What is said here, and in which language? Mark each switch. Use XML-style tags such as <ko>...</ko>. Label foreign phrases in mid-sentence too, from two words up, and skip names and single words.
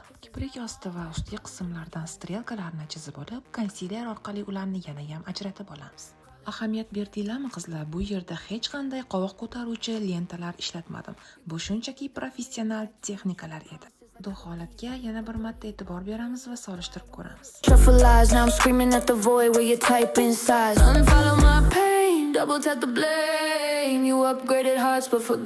<uz>Kiprik osti va ustki qismlardan strelkalarni chizib olib, konsiler orqali ularni yana ham ajratib olamiz. Ahamiyat berdinglarmi qizlar? Bu yerda hech qanday qovoq ko'taruvchi lentalar ishlatmadim. Bu shunchaki professional texnikalar edi. Bu holatga yana bir marta e'tibor beramiz va solishtirib ko'ramiz.</uz> <en>Truffle lies, now I'm screaming at the void where you type in size. Unfollow my pain, double tap the blame. You upgraded hearts but forgot.</en>